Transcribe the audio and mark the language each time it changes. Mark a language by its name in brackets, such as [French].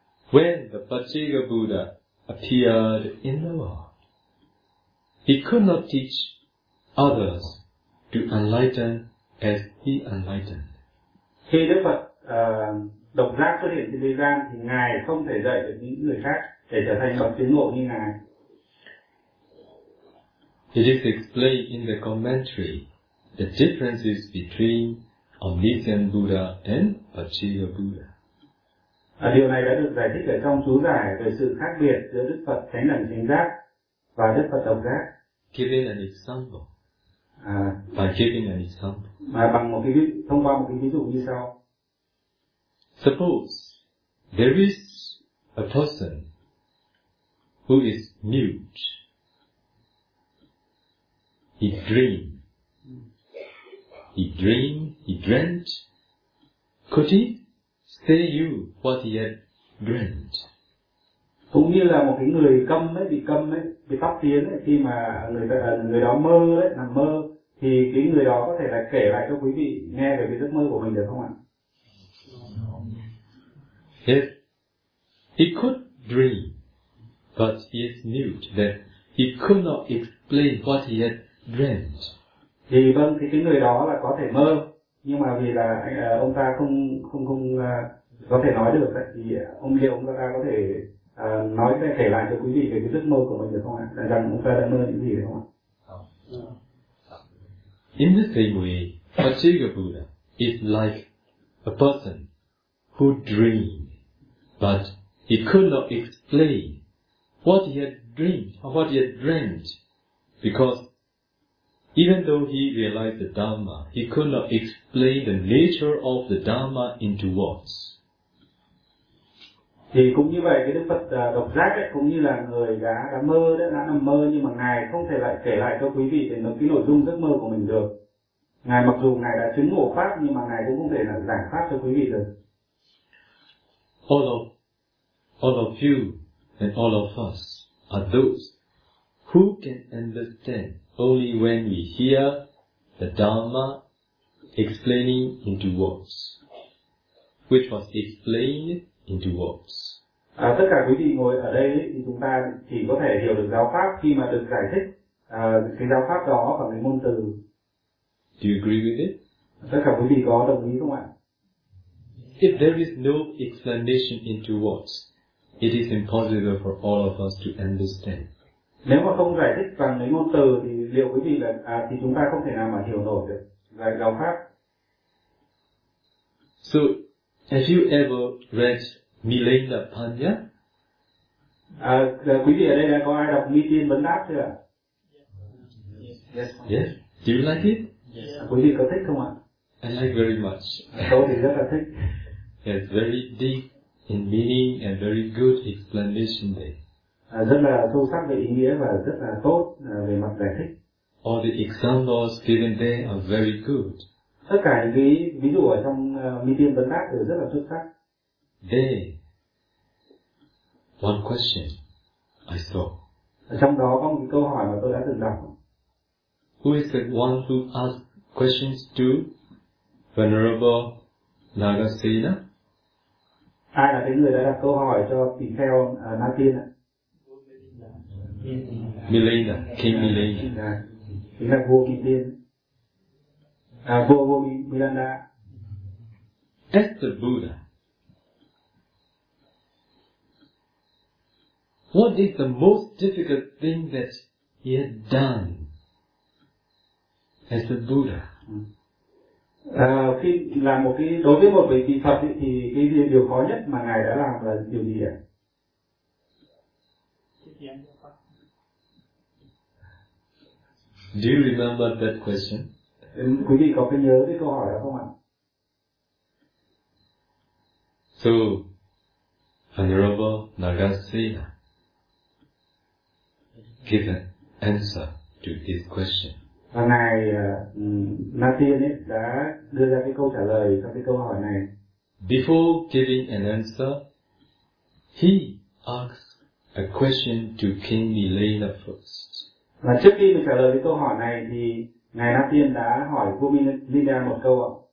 [English] When the Bacchika Buddha appeared in the world, he could not teach others to enlighten as he enlightened. [Vietnamese] Khi Đức Phật độc giác xuất hiện trên thế gian thì Ngài không thể dạy được những người khác để trở thành bậc chứng ngộ như Ngài. [English] It is explained in the commentary the differences between omniscient Buddha and Bacchika Buddha. [Vietnamese] Điều này đã được giải thích ở trong chú giải về sự khác biệt giữa Đức Phật Chánh Đẳng Chánh Giác và Đức Phật Độc Giác. [English] Giving an example. By giving an example. [Vietnamese] Mà bằng một cái thông qua một cái ví dụ như sau. [English] Suppose there is a person who is mute. He dreamed. He dreamt. Could he say you what he had dreamt? [Vietnamese] Cũng như là một cái người câm ấy, bị câm ấy, bị tắc tiến ấy, khi mà người đó mơ ấy, nằm mơ, thì cái người đó có thể là kể lại cho quý vị nghe về cái giấc mơ của mình được không ạ? [English] Yes. He could dream, but he is mute, that he could not explain what he had dreamt. [Vietnamese] Thì vâng, thì cái người đó là có thể mơ, nhưng mà vì là ông ta không có thể nói được ấy, thì ông liệu ông ta có thể nói để kể lại cho quý vị về cái giấc mơ của mình được không ạ? À? Rằng ông ta đã mơ những gì được không ạ? [English] In the same way, Bacchika Buddha is like a person who dreamed, but he could not explain what he had dreamed or what he had dreamt, because even though he realized the Dharma, he could not explain the nature of the Dharma into words. [Vietnamese] Thì cũng như vậy, cái Đức Phật độc giác ấy, cũng như là người đã mơ, đã nằm mơ, nhưng mà Ngài không thể lại kể lại cho quý vị về cái nội dung giấc mơ của mình được. Ngài mặc dù Ngài đã chứng ngộ pháp, nhưng mà Ngài cũng không thể là giải pháp cho quý vị được. [English] All of you and all of us are those who can understand only when we hear the Dharma explaining into words, which was explained into words. [Vietnamese] Tất cả quý vị ngồi ở đây thì chúng ta chỉ có thể hiểu được giáo pháp khi mà được giải thích cái giáo pháp đó bằng cái ngôn từ. [English] Do you agree with it? [Vietnamese] Tất cả quý vị có đồng ý không ạ? [English] If there is no explanation into words, it is impossible for all of us to understand. [Vietnamese] Nếu mà không giải thích bằng cái ngôn từ thì liệu quý vị là thì chúng ta không thể nào mà hiểu nổi được giải giáo pháp. [English] So, have you ever read Milinda Panya? [Vietnamese] Quý vị ở đây có ai đọc Milinda Panya chưa? [English] Yes. Yes. Do you like it? Yes. [Vietnamese] Quý vị có thích không ạ? [English] I like very much. [Vietnamese] Tôi thì rất là thích. [English] Yes, very deep in meaning and very good explanation there. [Vietnamese] Rất là sâu sắc về ý nghĩa và rất là tốt về mặt giải thích. [English] All the examples given there are very good. [Vietnamese] Tất cả những cái ví dụ ở trong Milinda Panya đều rất là xuất sắc. [English] There, one question I saw. [Vietnamese] Trong đó có một cái câu hỏi mà tôi đã từng đọc. [English] Who is the one who asked questions to Venerable Nagasena? [Vietnamese] Ai là cái người đã đặt câu hỏi cho tỳ kheo Nagasena? [English] Milinda, King Milinda. [Vietnamese] Chính là vua Milinda. Vua Milinda. [English] as the Buddha. What is the most difficult thing that he had done as the Buddha? [Vietnamese] Khi làm một cái đối với một vị vị Phật ấy, thì cái điều khó nhất mà ngài đã làm là điều gì ạ? [English] Do you remember that question? [Vietnamese] Quý vị có cái nhớ cái câu hỏi đó không ạ? [English] So, Honorable Nagasena give an answer to this question. [Vietnamese] Và ngài Na Tiên ấy đã đưa ra cái câu trả lời cho cái câu hỏi này. [English] Before giving an answer, he asks a question to King Milena first. [Vietnamese] Và trước khi mình trả lời cái câu hỏi này thì ngài Na Tiên đã hỏi vua Milena một câu ạ.